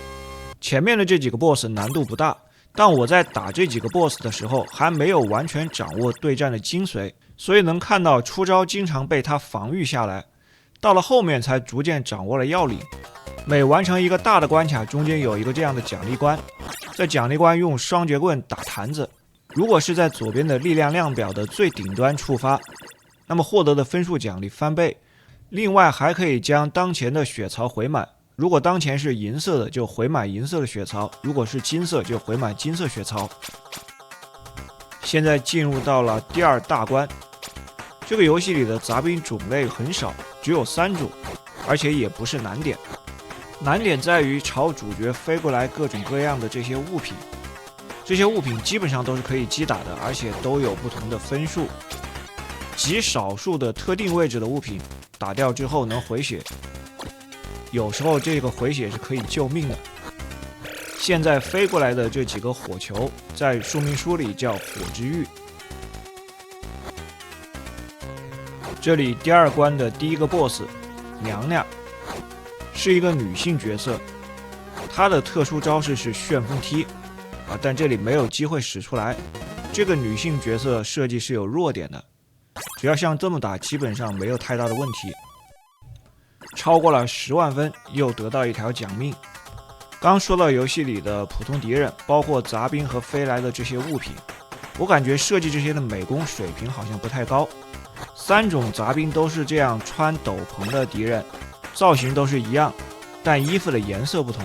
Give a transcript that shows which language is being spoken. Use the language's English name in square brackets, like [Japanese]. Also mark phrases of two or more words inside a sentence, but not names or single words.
[Chinese] 前面的這幾個 BOSS 難度不大，但我在打這幾個 BOSS 的時候還沒有完全掌握對戰的精髓，所以能看到出招經常被他防禦下來，到了後面才逐漸掌握了要領。每完成一個大的關卡，中間有一個這樣的獎勵關，在獎勵關用雙截棍打坛子，如果是在左邊的力量量表的最頂端觸發，那麼獲得的分數獎勵翻倍。另外還可以將當前的血槽回滿，如果当前是银色的就回满银色的血槽，如果是金色就回滿金色血槽。现在进入到了第2 大關，這個遊戲裡的雜兵種類很少，只有3種，而且也不是難點。難點在於朝主角飛過来各種各樣的這些物品，這些物品基本上都是可以击打的，而且都有不同的分数。极少数的特定位置的物品打掉之後能回血，有时候这个回血是可以救命的。现在飞过来的这几个火球，在说明书里叫火之玉。这里第2關的第一個 BOSS 娘娘是一個女性角色，她的特殊招式是旋風踢但這裡沒有機會使出來。這個女性角色設計是有弱點的，只要像這麼打，基本上沒有太大的問題。超過了10萬分，又得到一條獎命。剛說到遊戲裡的普通敵人，包括雜兵和飛來的這些物品，我感覺設計這些的美工水平好像不太高。3種雜兵都是這樣穿斗篷的敵人，造型都是一樣，但衣服的顏色不同。